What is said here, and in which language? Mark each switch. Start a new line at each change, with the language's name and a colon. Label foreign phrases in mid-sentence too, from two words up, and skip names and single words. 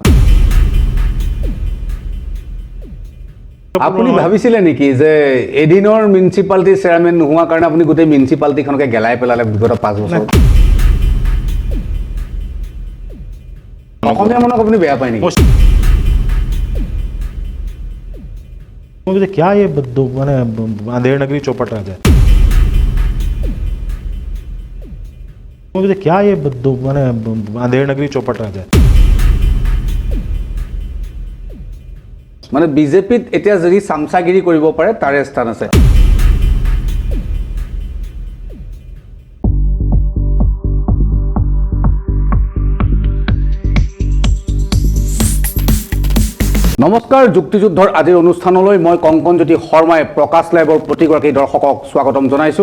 Assamese: আপুনি ভাবিছিলে নেকি যে এদিনৰ
English: municipality chairman
Assamese: নোহোৱাৰ কাৰণে আপুনি গোটেই মিউনিচিপালিটিখনকে গেলাই পেলালে বিগত 5 বছৰ? অসমীয়া মানুহক আপুনি বেয়া পায় নেকি?
Hindi: मुझे क्या ये मैंने अंधेर नगरी चौपट आ जाए, मुझे क्या ये मैंने अंधेर नगरी चौपट आ जाए।
Assamese: মানে বিজেপিত এতিয়া যদি চামচাগিৰি কৰিব পাৰে তাৰে স্থান আছে। নমস্কাৰ, যুক্তিযুদ্ধৰ আজিৰ অনুষ্ঠানলৈ মই কংকনজ্যোতি শৰ্মাই প্ৰকাশ লাইভৰ প্ৰতিগৰাকী দৰ্শকক স্বাগতম জনাইছোঁ।